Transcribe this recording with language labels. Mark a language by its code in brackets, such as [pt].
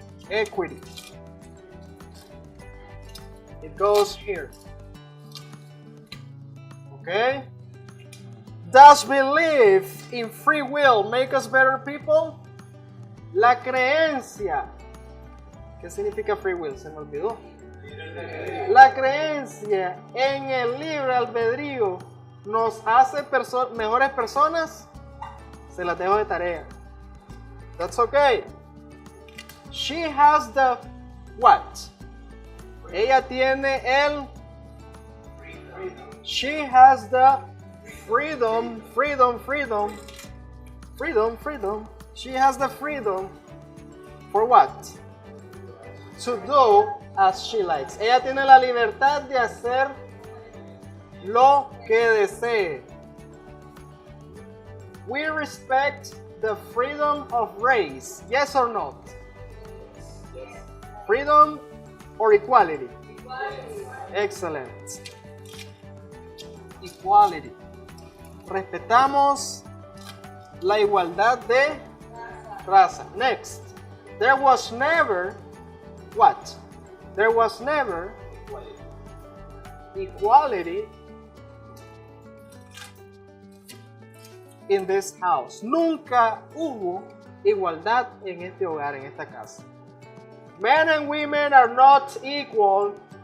[en] Equity. It goes here. Okay. Does belief in free will make us better people? [es] La creencia. ¿Qué significa free will? Se me olvidó. La creencia en el libre albedrío nos hace mejores personas. Se las dejo de tarea. [en] That's okay. She has the what? [es] Ella tiene el. [en] She has the freedom. She has the freedom for what? To do as she likes. [es] Ella tiene la libertad de hacer lo que desee. [en] We respect the freedom of race. Yes or not? Freedom or equality? Excellent. Equality. [es] Respetamos la igualdad de raza. [en] Next. There was never what? There was never equality in this house. [es] Nunca hubo igualdad en este hogar, en esta casa. [en] Men and women are not equal.